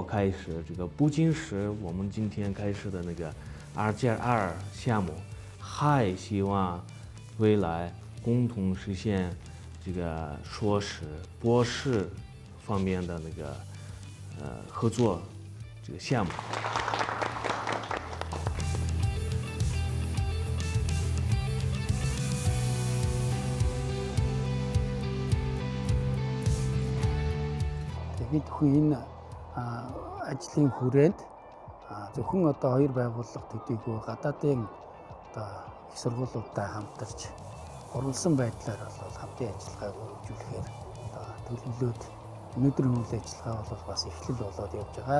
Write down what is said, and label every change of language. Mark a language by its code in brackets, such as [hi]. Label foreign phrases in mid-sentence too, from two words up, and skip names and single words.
[zh] 开始，这个不仅是我们今天开始的那个2+2项目，还希望未来共同实现这个硕士、博士方面的那个合作这个项目。 [mn] Бид хүн энэ ажлын хүрээнд зөвхөн одоо хоёр байгууллага төдийгүй гадаадын одоо их сургуулиудтай хамтарч уралсан байдлаар бол хамтын ажиллагааг үргэлжлүүлэхээр одоо төлөвлөлөөд өнөөдрийн үйл ажиллагаа бол бас эхлэл болоод явж байгаа.